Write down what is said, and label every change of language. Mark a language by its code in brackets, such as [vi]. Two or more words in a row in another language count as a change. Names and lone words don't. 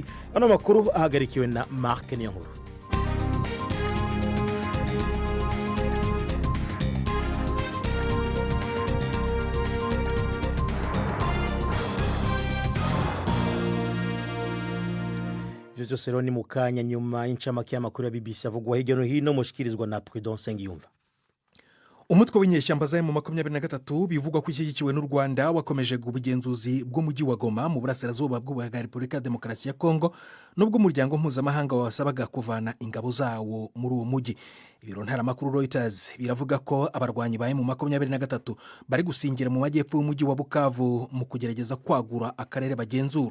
[rn] Ano makuru ahagarikiwe na Mark Niyonkuru. Byose rero ni mukanya nyuma y'incamake y'amakuru ya BBC avugwa hirya no hino, mushikirizwa na Prudence Ngiyumva. [rw] Umutwe w'inyeshyamba za M23 bivugwa ko ishyigikiwe n'u Rwanda wakomeje ubugenzuzi bw'umujyi wa Goma mu burasirazuba bwa Repubulika ya Demokarasi ya Kongo, nubwo umuryango mpuzamahanga wasabaga kuvana ingabo zawo muri uwo mujyi. Ibiro ntaramakuru Reuters biravuga ko abarwanyi ba M23 bari gusingira mu majyepfo y'umujyi wa Bukavu mu kugerageza kwagura akarere bagenzura.